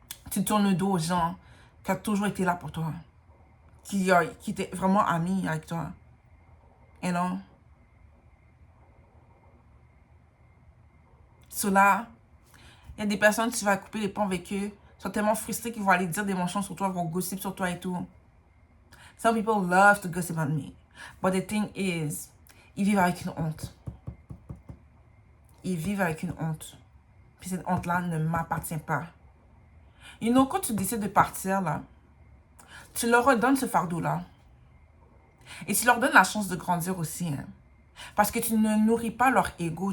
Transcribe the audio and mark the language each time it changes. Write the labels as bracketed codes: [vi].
[fr] Tu tournes le dos aux gens qui ont toujours été là pour toi. Qui étaient vraiment amis avec toi. Et non. Cela, il y a des personnes, tu vas couper les ponts avec eux, sont tellement frustrés qu'ils vont aller dire des mensonges sur toi, vont gossip sur toi et tout. [en] Some people love to gossip on me. But the thing is, [fr] ils vivent avec une honte. Ils vivent avec une honte. Puis cette honte-là ne m'appartient pas. [en] You know, [fr] quand tu décides de partir, là, tu leur redonnes ce fardeau-là. Et tu leur donnes la chance de grandir aussi. Hein. Parce que tu ne nourris pas leur ego.